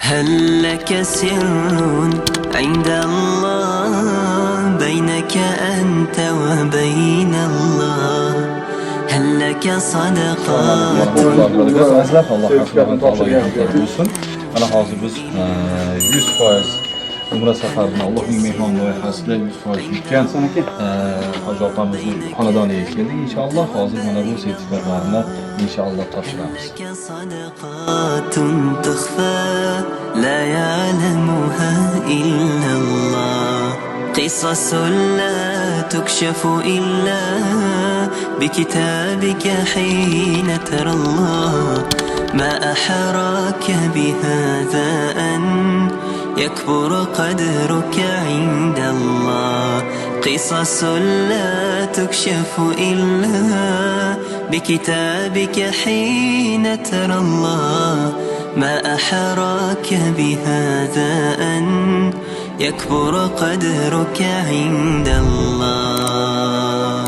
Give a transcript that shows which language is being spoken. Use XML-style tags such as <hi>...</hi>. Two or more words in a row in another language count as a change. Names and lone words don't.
<ar>هل لك سر عند الله بينك أنت وبين الله هل لك صدقات</ar> <uz>Ana hozir biz 100% Umra safarini Allohning mehmon loyihasida 100% yutgan hoji opamizning xonadoniga keldik. Inshaalloh hozir mana bu sertifikatlarni inshaalloh topshiramiz.</uz> <ar>صدقات تخفى لا يعلمها إلا الله قصص لا تكشف إلا بكتابك حين ترى الله ما أحراك بهذا أن يكبر قدرك عند الله قصص لا تكشف إلا بكتابك حين ترى الله ما أحراك بهذا أن يكبر قدرك عند الله</ar>